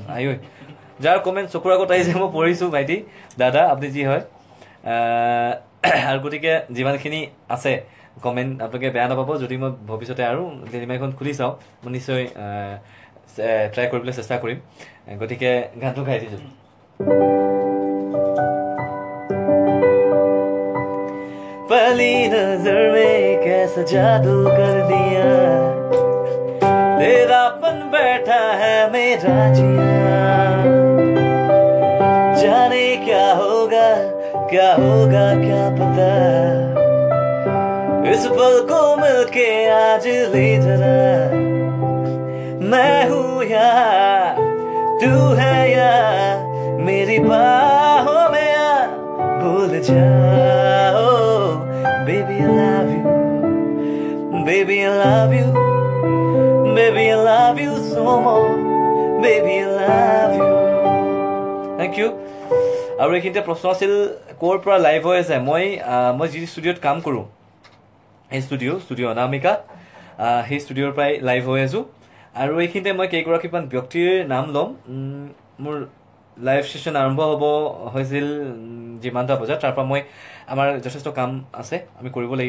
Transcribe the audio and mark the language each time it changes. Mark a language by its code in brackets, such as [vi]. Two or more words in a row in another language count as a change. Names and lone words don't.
[as] আই ঐ, যাৰ কমেণ্ট চকুৰ আগত আহিছে মই পঢ়িছোঁ ভাইটি, দাদা আপুনি যি হয়। আৰু গতিকে যিমানখিনি আছে কমেণ্ট আপোনালোকে বেয়া নাপাব যদি মই ভৱিষ্যতে আৰু ডেলিমাৰীখন খুলি চাওঁ, মই নিশ্চয় ট্ৰাই কৰিবলৈ চেষ্টা কৰিম। গতিকে গানটো গাই দিছোঁ। [hi] पहली नजर में कैसा जादू कर दिया, तेरापन बैठा है मेरा जिया, जाने क्या होगा क्या पता, इस पल को मिलके आज ले जरा, मैं हूँ यहाँ तू है यहाँ, मेरी बाहों में आ भूल जाओ, [en] baby I love you, baby I love you, baby I love you so more, baby I love you. Thank you. [as] আৰু এইখিনিতে প্ৰশ্ন আছিল ক'ৰ পৰা লাইভ হৈ আছে। মই যি ষ্টুডিঅ'ত কাম কৰোঁ, সেই ষ্টুডিঅ' অনামিকা, সেই ষ্টুডিঅ'ৰ পৰাই লাইভ হৈ আছোঁ। আৰু এইখিনিতে মই কেইগৰাকীমান ব্যক্তিৰ নাম ল'ম। মোৰ [en] live session [as] আৰম্ভ হ'ব হৈছিল যিমানটা বজাত, তাৰপৰা আমাৰ যথেষ্ট কাম আছে, আমি কৰিব লাগিব।